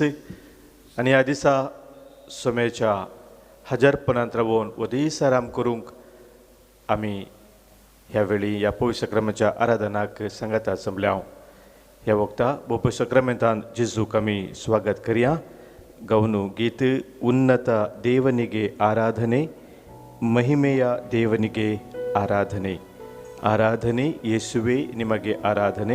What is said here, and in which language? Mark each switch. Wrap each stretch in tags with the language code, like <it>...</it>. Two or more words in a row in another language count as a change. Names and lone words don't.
<kok>आनी ह्या दिसा सोमेच्या हजारपणांत रावून हो दीस आराम करूंक आमी ह्या वेळी ह्या पवित्र सक्रामेंताच्या आराधनाक सांगाता जमल्या. ह्या वक्ता पवित्र सक्रामेंतांत जेजूक आमी स्वागत करया.</kok> <kn>ಗೌನು ಗೀತ್ ಉನ್ನತ ದೇವನಿಗೆ ಆರಾಧನೆ, ಮಹಿಮೆಯ ದೇವನಿಗೆ ಆರಾಧನೆ. ಆರಾಧನೆ ಯೇಸುವೆ ನಿಮಗೆ ಆರಾಧನೆ.</kn>